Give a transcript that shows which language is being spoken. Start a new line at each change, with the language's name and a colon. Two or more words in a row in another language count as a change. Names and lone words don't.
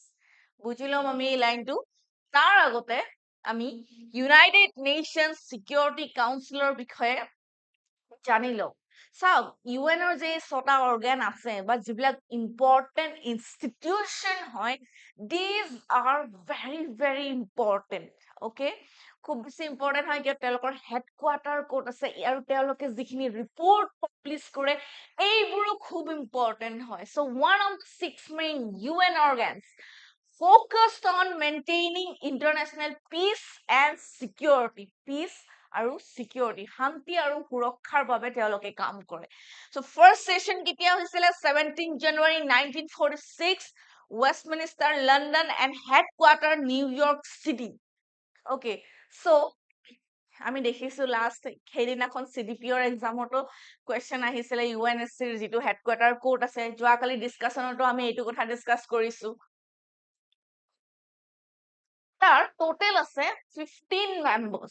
Assamese: বুজিলো আমি এই লাইনটো তাৰ আগতে আমি ইউনাইটেড নেশ্যনছ চিকিউৰিটি কাউন্সিলৰ বিষয়ে জানি লওঁ চাওক ইউএনৰ যে 6টা অৰ্গান আছে বা যিবিলাক
English: important institution
Assamese: হয়
English: these are very very important okay
Assamese: খুব বেছি ইম্পৰ্টেণ্ট হয় কিয় তেওঁলোকৰ হেডকোৱাৰ্টাৰ ক'ত আছে আৰু তেওঁলোকে যিখিনি
English: report publish
Assamese: কৰে এইবোৰো খুব ইম্পৰ্টেণ্ট হয়
English: so one of 6 main UN organs focused on maintaining international peace and security.
Assamese: Peace আৰু security, শান্তি আৰু সুৰক্ষাৰ বাবে তেওঁলোকে কাম কৰে.
English: So first session
Assamese: কেতিয়া হৈছিলে
English: 17 January 1946, Westminster, London, and headquarter New York City.
Assamese: Okay, so আমি দেখিছো লাষ্ট সেইদিনাখন CDPৰ এক্সামতো কুৱেশ্যন আহিছিলে UNSCৰ যিটো হেডকোৱাৰ্টাৰ ক'ত আছে যোৱাকালি ডিছকাশ্যনতো আমি এইটো কথা ডিছকাছ কৰিছো তাৰ টোটেল আছে 15 মেম্বাৰ্স